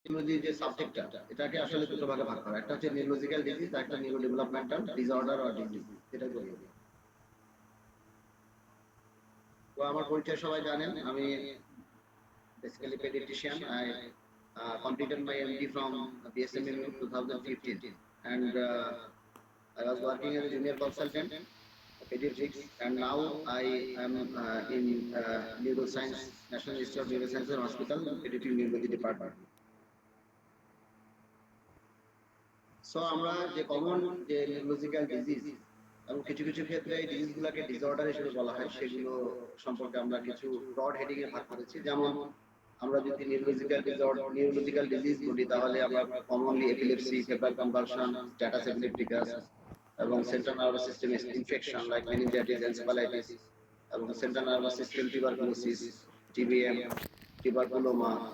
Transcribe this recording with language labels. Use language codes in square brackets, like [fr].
[bn] Neurology যে সাবজেক্টটা এটাকে আসলে দুটো ভাগে ভাগ করা, একটা হচ্ছে নিউরোলজিক্যাল ডিজিজ আর একটা neuro developmental disorder or disease, যেটা বলি। তো আমার পরিচয় সবাই জানেন, আমি basically paediatrician. [en] I completed my MD from BSMMU 2015, and I was working as a junior consultant pediatrics, and now I am in neuroscience, National Institute of Neuroscience and Hospital, pediatric neurology department. [bn] So আমরা যে common যে neurological disease এবং কিছু কিছু ক্ষেত্রে এই ডিজিজগুলোকে disorder হিসেবে বলা হয়, সেগুলো সম্পর্কে আমরা কিছু ব্রড হেডিং এ ভাগ করেছি। যেমন আমরা যদি নিউরোলজিক্যাল ডিজিজ বলি, তাহলে আমরা commonly epilepsy, febrile convulsion, status epilepticus এবং central nervous system infection like meningitis, encephalitis এবং central nervous system tuberculosis, TBM, টিউবারকুলোমা।